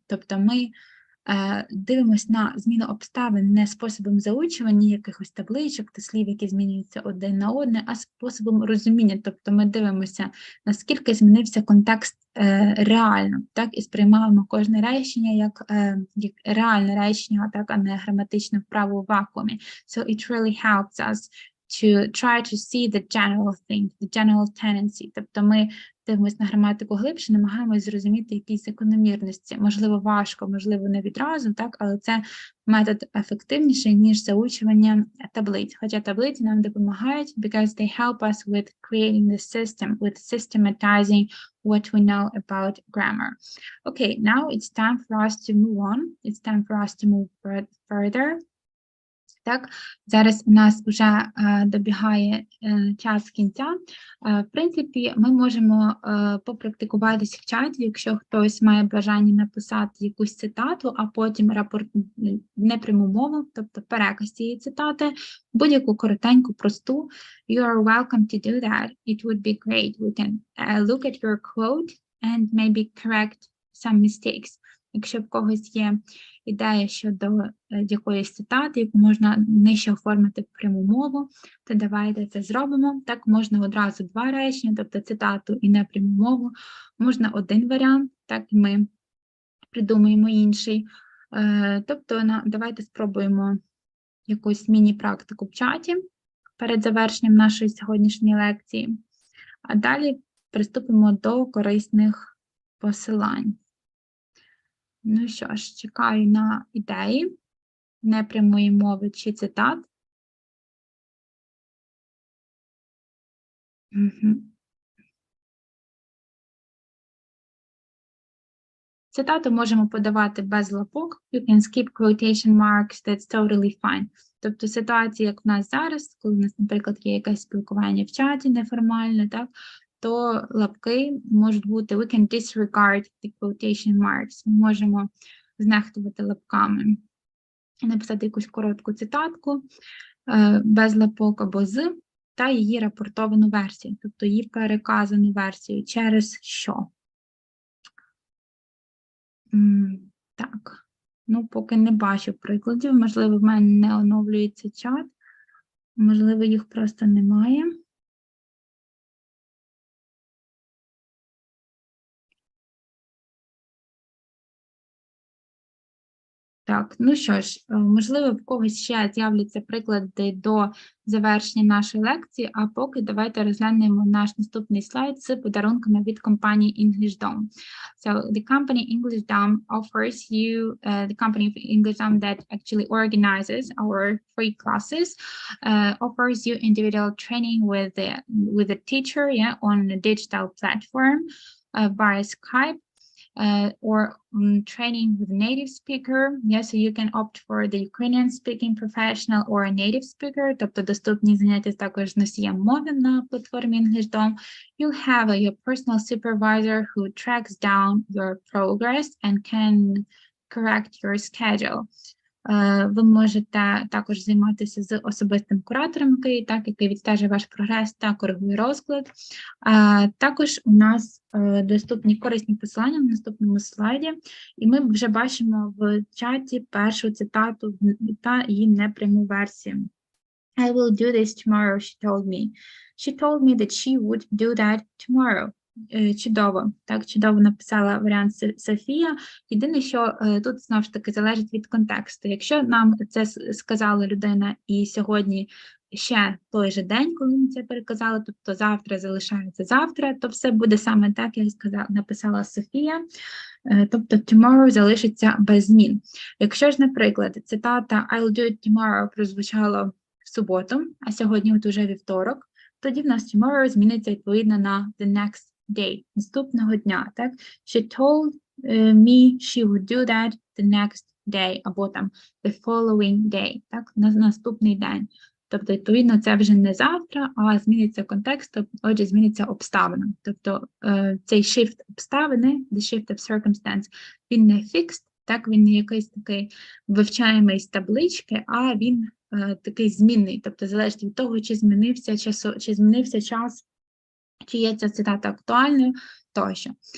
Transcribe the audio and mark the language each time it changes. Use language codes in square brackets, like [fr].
[uk] Тобто ми дивимося на зміну обставин не способом заучування якихось табличок та слів, які змінюються один на одне, а способом розуміння. Тобто ми дивимося, наскільки змінився контекст реально, так, і сприймаємо кожне речення як реальне речення, так, а не граматичну вправу в вакуумі. [en] So it really helps us to try to see the general thing, the general tendency. [uk] Тобто ми дивимося на граматику глибше, намагаємось зрозуміти якісь закономірності. Можливо, важко, можливо, не відразу, так, але це метод ефективніший, ніж заучування таблиць. Хоча таблиці нам допомагають, [en] because they help us with creating the system, with systematizing what we know about grammar. Okay, now it's time for us to move on. It's time for us to move further. [uk] Так, зараз у нас вже добігає час кінця. В принципі, ми можемо попрактикуватися в чаті, якщо хтось має бажання написати якусь цитату, а потім непряму мову, тобто переказ цієї цитати, будь-яку коротеньку, просту. [en] You are welcome to do that. It would be great. We can look at your quote and maybe correct some mistakes. [uk] Якщо в когось є ідея щодо якоїсь цитати, яку можна нижче оформити в пряму мову, то давайте це зробимо. Так, можна одразу два речення, тобто цитату і непряму мову. Можна один варіант, так, і ми придумаємо інший. Тобто, давайте спробуємо якусь міні-практику в чаті перед завершенням нашої сьогоднішньої лекції. А далі приступимо до корисних посилань. Ну що ж, чекаю на ідеї. непрямої мови чи цитат. Цитату можемо подавати без лапок. [en] You can skip quotation marks, that's totally fine. [uk] Тобто ситуація, як в нас зараз, коли у нас, наприклад, є якесь спілкування в чаті неформальне, так, то лапки можуть бути [en] we can disregard the quotation marks. [uk] Ми можемо знехтувати лапками. Написати якусь коротку цитатку без лапок або з, та її рапортовану версію, тобто її переказану версію, через що. Так, ну поки не бачу прикладів, можливо, в мене не оновлюється чат, можливо, їх просто немає. Так, ну що ж, можливо, в когось ще з'являться приклади до завершення нашої лекції, а поки давайте розглянемо наш наступний слайд з подарунками від компанії Englishdom. [en] So, the company Englishdom offers you, the company of Englishdom that actually organizes our free classes, offers you individual training with a teacher, yeah, on a digital platform via Skype. Or training with a native speaker. Yeah, so you can opt for the Ukrainian speaking professional or a native speaker. [uk] Тобто доступні заняття також з носієм мови на платформі Englishdom. [en] You have your personal supervisor who tracks down your progress and can correct your schedule. [uk] Ви можете також займатися з особистим куратором, який відстежує ваш прогрес та коригує розклад. Також у нас доступні корисні посилання на наступному слайді, і ми вже бачимо в чаті першу цитату та її непряму версію. [en] I will do this tomorrow, she told me. She told me that she would do that tomorrow. [uk] Чудово, так, чудово написала варіант Софія. Єдине, що тут, знову ж таки, залежить від контексту. Якщо нам це сказала людина і сьогодні ще той же день, коли ми це переказали, тобто завтра залишається завтра, то все буде саме так, як написала Софія. Тобто tomorrow залишиться без змін. Якщо ж, наприклад, цитата [en] I'll do it tomorrow [uk] прозвучало в суботу, а сьогодні от уже вівторок, тоді в нас tomorrow зміниться відповідно на [en] the next day, [uk] наступного дня, так? [en] She told me she would do that the next day, [uk] або там [en] the following day, так? [uk] Наступний день. Тобто, відповідно, це вже не завтра, а зміниться контекст, отже, зміниться обставина. Тобто, цей shift обставини, [en] the shift of circumstance, [uk] він не fixed, так? Він не якийсь такий вивчаємий з таблички, а він такий змінний, тобто залежить від того, чи змінився час, чи є ця цитата актуальною, тощо.